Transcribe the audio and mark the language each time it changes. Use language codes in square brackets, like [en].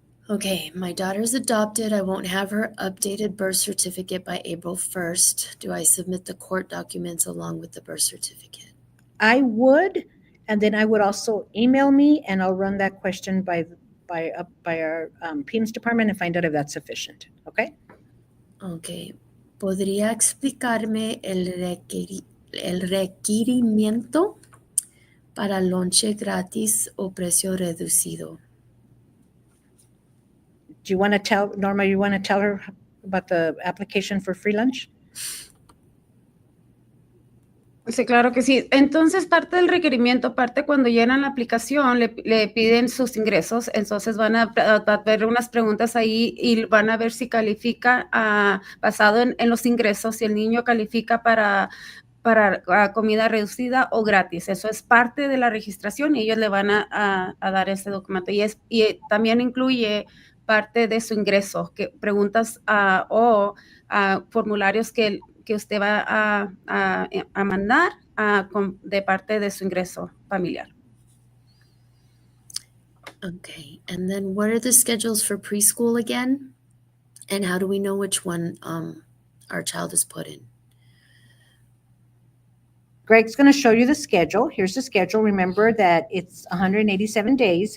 [en] Okay, my daughter's adopted. I won't have her updated birth certificate by April 1st. Do I submit the court documents along with the birth certificate? I would, and then I would also email me and I'll run that question by our PIMS department and find out if that's sufficient, okay? [es] Okay, ¿podría explicarme el requerimiento para lonche gratis o precio reducido? [en] Do you want to tell, Norma, you want to tell her about the application for free lunch? [es] Sí, claro que sí. Entonces, parte del requerimiento, parte cuando llenan la aplicación, le piden sus ingresos, entonces van a ver unas preguntas ahí y van a ver si califica basado en los ingresos, si el niño califica para comida reducida o gratis. Eso es parte de la registración y ellos le van a dar ese documento. Y también incluye parte de su ingreso, que preguntas o formularios que usted va a mandar de parte de su ingreso familiar. [en] Okay, and then what are the schedules for preschool again? And how do we know which one our child is put in? Greg's going to show you the schedule. Here's the schedule. Remember that it's 187 days.